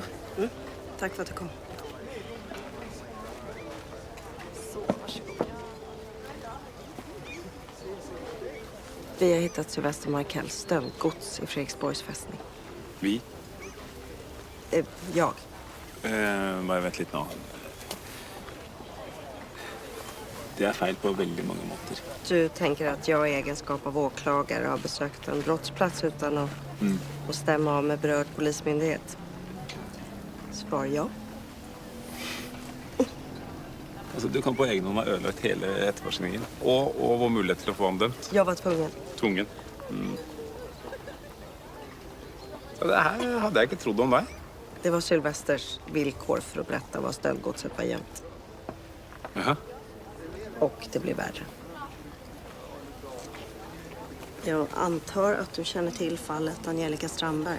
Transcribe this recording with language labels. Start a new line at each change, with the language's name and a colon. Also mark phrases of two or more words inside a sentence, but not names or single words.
Swedish: Mm. Tack för att du kom. Så, varsågod. Vi har hittat Sylvester Markells stöldgods i Fredriksborgs fästning. Vi? Jag.
Norwegian: Bare vent litt nå.
Swedish: Det är fel på väldigt många måter. Du tänker att jag i egenskap av åklagare har besökt en brottsplats utan att stämma av med berörd polismyndighet? Svar ja.
Norwegian: Altså, du kan på egen hånd ha ødelagt hele etterforskningen. Og vår mulighet til å få ham dømt.
Swedish: Jag var tvungen. Tvungen. Så det här hade jag inte trodd om dig. Det var Sylvesters villkor för att berätta vad stöldgodset var gömt. Jaha. Och det blir värre. Jag antar att du känner till fallet Angelica Strandberg.